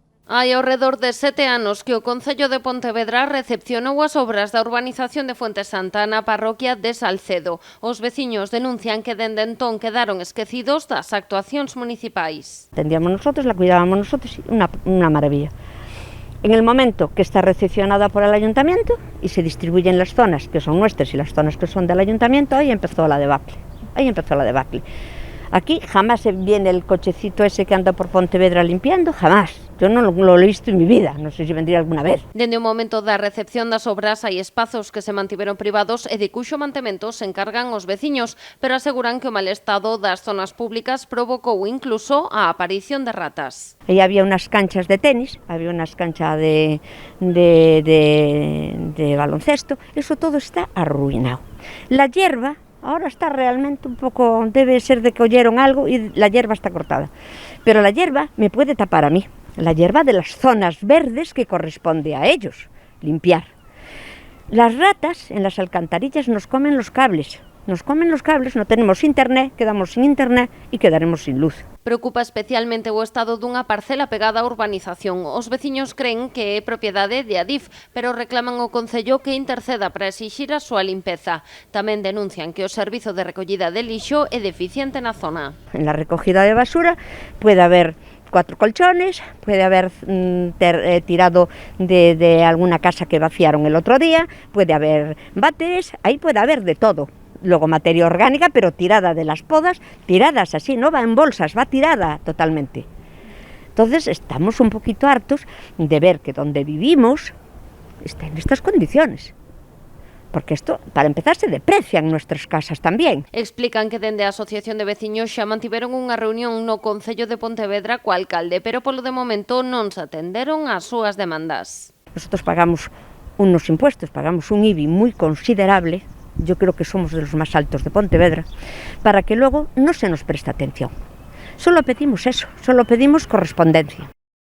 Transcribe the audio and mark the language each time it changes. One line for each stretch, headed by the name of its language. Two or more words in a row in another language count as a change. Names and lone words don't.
Galician: Hai ao redor de 7 anos que o Concello de Pontevedra recepcionou as obras da urbanización de Fuente Santa na parroquia de Salcedo. Os veciños denuncian que dende entón quedaron esquecidos das actuacións municipais.
Spanish: Atendíamos nosotros, la cuidábamos nosotros, una maravilla. En el momento que está recepcionada por el ayuntamiento y se distribuyen las zonas que son nuestras y las zonas que son del ayuntamiento, ahí empezó la debacle. Aquí jamás viene el cochecito ese que anda por Pontevedra limpiando, jamás. Yo no lo he visto en mi vida, no sé si vendría alguna vez.
Galician: Dende o momento da recepción das obras hai espazos que se mantiveron privados e de cuxo mantemento se encargan os veciños, pero aseguran que o mal estado das zonas públicas provocou incluso a aparición de ratas.
Spanish: Aí había unas canchas de tenis, había unas canchas de baloncesto, eso todo está arruinado. La hierba ahora está realmente un poco, debe ser de que oyeron algo y la hierba está cortada. Pero la hierba me puede tapar a mí, la hierba de las zonas verdes que corresponde a ellos, limpiar. Las ratas en las alcantarillas nos comen los cables, no tenemos internet, quedamos sin internet y quedaremos sin luz.
Galician: Preocupa especialmente o estado dunha parcela pegada á urbanización. Os veciños creen que é propiedade de Adif, pero reclaman ao Concello que interceda para exixir a súa limpeza. Tamén denuncian que o servizo de recollida de lixo é deficiente na zona.
Spanish: En la recogida de basura puede haber 4 colchones, puede haber tirado de alguna casa que vaciaron el otro día, puede haber váteres, ahí puede haber de todo. Luego materia orgánica, pero tirada de las podas, tiradas así, no va en bolsas, va tirada totalmente. Entonces estamos un poquito hartos de ver que donde vivimos está en estas condiciones. Porque esto, para empezar, se deprecian nuestras casas tamén.
Galician: Explican que dende a Asociación de Veciños xa mantiveron unha reunión no Concello de Pontevedra co alcalde, pero polo de momento non se atenderon ás súas demandas.
Spanish: Nosotros pagamos unos impuestos, pagamos un IBI muy considerable, yo creo que somos de los más altos de Pontevedra, para que luego no se nos preste atención. Solo pedimos eso, solo pedimos correspondencia.